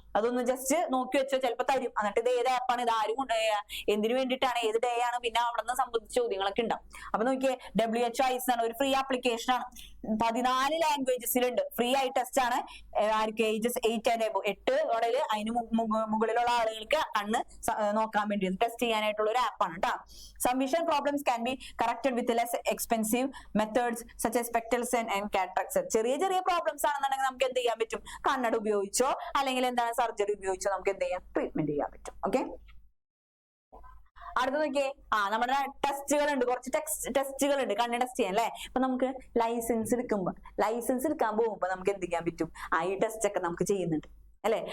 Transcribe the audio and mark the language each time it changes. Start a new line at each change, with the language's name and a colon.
Malayalam: അതൊന്ന് ജസ്റ്റ് നോക്കി വെച്ചോ, ചിലപ്പോൾ തരും. എന്നിട്ട് ഇത് ഏത് ആപ്പാണ്, ഇത് ആരും കൊണ്ടുപോയ, എന്തിനു വേണ്ടിയിട്ടാണ്, ഏത് ഡേ ആണ്, പിന്നെ അവിടെ നിന്ന് സംബന്ധിച്ച ചോദ്യങ്ങളൊക്കെ ഉണ്ടാവും. അപ്പൊ നോക്കിയേ, WHO ആണ് ഒരു ഫ്രീ ആപ്ലിക്കേഷൻ ആണ്, 14 ലാംഗ്വേജസിലുണ്ട്, ഫ്രീ ആയി ടെസ്റ്റ് ആണ്. ആർക്ക് ഏജസ് 8 and above, 8 മുതൽ അതിന് മുകളിലുള്ള ആളുകൾക്ക് കണ്ണ് നോക്കാൻ വേണ്ടി ടെസ്റ്റ് ചെയ്യാനായിട്ടുള്ള ഒരു ആപ്പാണ് കേട്ടോ.
English: Some vision problems can be corrected with less expensive methods such as spectacles and cataracts.
Malayalam: ചെറിയ ചെറിയ പ്രോബ്ലംസ് ആണെന്നുണ്ടെങ്കിൽ നമുക്ക് എന്ത് ചെയ്യാൻ പറ്റും, കണ്ണട ഉപയോഗിച്ചോ അല്ലെങ്കിൽ എന്താണ് സർജറി ഉപയോഗിച്ചോ നമുക്ക് എന്ത് ചെയ്യാം, ട്രീറ്റ്മെന്റ് ചെയ്യാൻ പറ്റും. ഓക്കെ, അടുത്ത നോക്കിയേ, നമ്മുടെ ടെസ്റ്റുകൾ ഉണ്ട്, കുറച്ച് ടെസ്റ്റുകൾ ഉണ്ട് കണ്ണ് ടെസ്റ്റ് ചെയ്യാൻ അല്ലെ. അപ്പൊ നമുക്ക് ലൈസൻസ് എടുക്കാൻ പോകുമ്പോ നമുക്ക് എന്ത് ചെയ്യാൻ പറ്റും, ഈ ടെസ്റ്റ് ഒക്കെ നമുക്ക് ചെയ്യുന്നുണ്ട് അല്ലെ.